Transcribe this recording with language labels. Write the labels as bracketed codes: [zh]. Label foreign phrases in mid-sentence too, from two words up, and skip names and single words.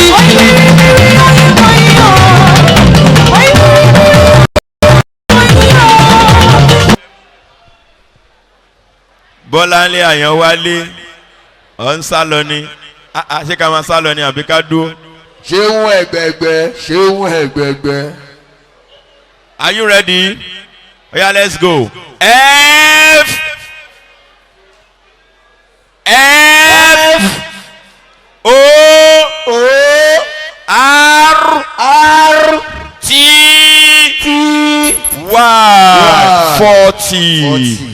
[yo] Bọ́láńlé Àyànwálé ọ̀ ń sá lọ ni ṣé ká máa sá lọ ni àbí ká dúró. ṣéun ẹgbẹgbẹ ṣéun ẹgbẹgbẹ. [en] Are you ready? Oya let's go. F O R T Y 40.